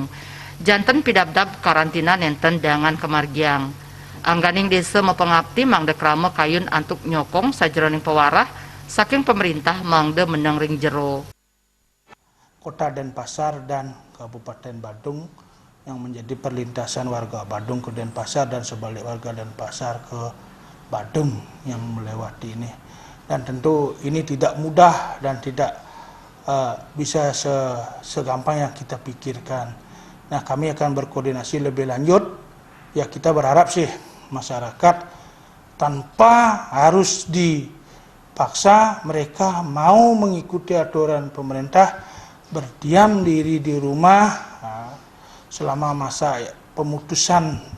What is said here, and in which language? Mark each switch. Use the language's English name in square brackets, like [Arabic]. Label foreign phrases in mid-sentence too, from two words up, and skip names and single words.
[Balinese] Janten pidabdab karantina nenten dangan kemargiang. Angganing desa mapengabdi mangda krama kayun antuk nyokong sajeroning pewarah saking pemerintah mangda menang ring jero. [Indonesian] Kota Denpasar dan Kabupaten Badung yang menjadi perlintasan warga Badung ke Denpasar dan sebalik warga Denpasar ke Badung yang melewati ini. Dan tentu ini tidak mudah dan tidak bisa segampang yang kita pikirkan. Nah, kami akan berkoordinasi lebih lanjut. Ya, kita berharap sih masyarakat tanpa harus dipaksa mereka mau mengikuti aturan pemerintah, berdiam diri di rumah selama masa pemutusan